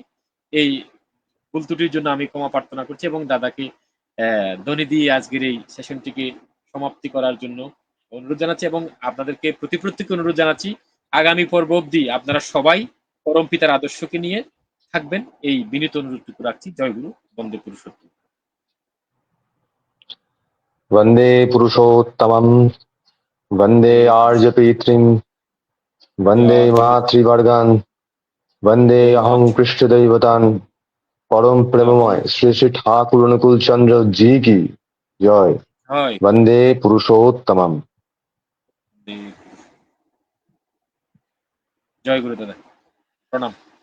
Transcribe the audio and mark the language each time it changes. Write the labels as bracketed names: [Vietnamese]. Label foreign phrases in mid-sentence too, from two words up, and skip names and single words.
[Bangla] এই ভুল ত্রুটির জন্য আমি ক্ষমা প্রার্থনা করছি, এবং দাদাকে ধ্বনি দিয়ে আজকের এই সেশনটিকে সমাপ্তি করার জন্য অনুরোধ জানাচ্ছি। এবং আপনাদেরকে প্রত্যেককে অনুরোধ জানাচ্ছি আগামী পর্ব অব্দি আপনারা সবাই পরম পিতার আদর্শকে নিয়ে থাকবেন, এই বিনীত অনুরোধটুকু রাখছি। জয় গুরু, বন্দে পুরুষোত্তম। [Sanskrit] वन्दे पुरुषोत्तमम् वन्दे आर्यपितॄन् वन्दे मातृवर्गान् वन्दे अहं पृष्ठदैवतान् परम प्रेममय श्री श्री ठाकुर अनुकूल चंद्र [Hindi] जी की जय। [Bangla] হয় [Sanskrit] वन्दे पुरुषोत्तमम्। [Bangla] জয় গুরু দাদা, প্রণাম।